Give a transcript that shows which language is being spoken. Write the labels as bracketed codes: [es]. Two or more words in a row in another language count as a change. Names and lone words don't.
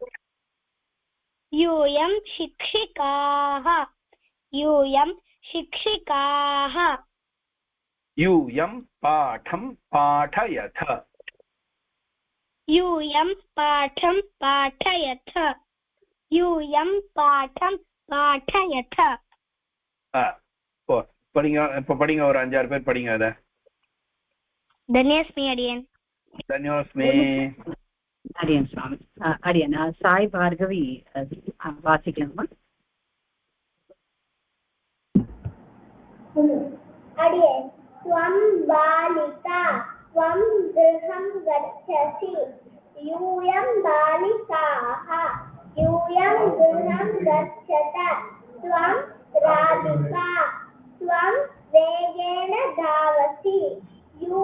[sa] यूयं शिक्षिकाः यूयं शिक्षिकाः यूयं पाठं पाठयथ यूयं पाठं पाठयथ यूयं पाठं पाठयथ. [ta] படிங்க. இப்ப படிங்க. ஒரு 5-6 பேர் படிங்க. அத [sa] धन्योस्मि अडियन्. धन्योस्मि [ta] அடியன் சுவாமி. அடியன் சாய் பார்கவி வாசிக்கலாமா? अडियन्. [sa] त्वं बालिका त्वं गृहं गच्छसि यूयं बालिकाः यूयं गृहं गच्छत त्वं राधिका त्वं वेगेन धावसि